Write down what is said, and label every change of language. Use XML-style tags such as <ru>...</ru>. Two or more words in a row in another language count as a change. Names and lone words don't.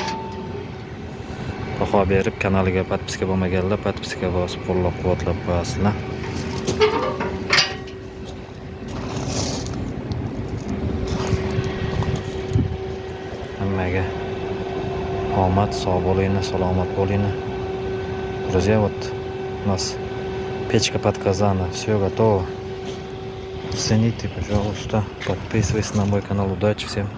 <uz>Baho berib, kanaliga podpiska bo'lmaganlar podpiska bosib qo'llab-quvvatlab qo'yasizlar. Hammaga omad, sog' bo'linglar, salomat bo'linglar.</uz> <ru>Друзья, вот у нас печка под казаном, все готово. Цените, пожалуйста, подписывайтесь на мой канал. Удачи всем!</ru>